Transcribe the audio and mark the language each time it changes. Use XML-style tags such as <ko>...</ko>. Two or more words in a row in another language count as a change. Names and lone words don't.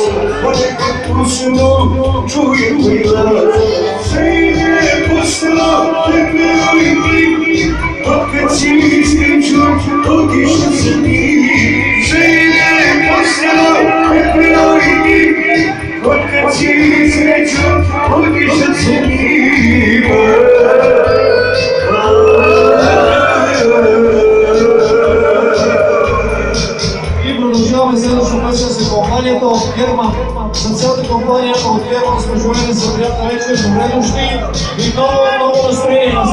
<sr>Ponekad u snu čujem tvoj glas, sve je postalo pepeo i dim, otkad si sreću otišla sa njim. sve je postalo pepeo i dim, Otkad si sreću otišla sa njim.</sr> <bg>И продължаваме следващото вечер за компанията от Герман. За цялата компания от Герман сме желали за приятна вечер, добре дошли и много настроение.</bg>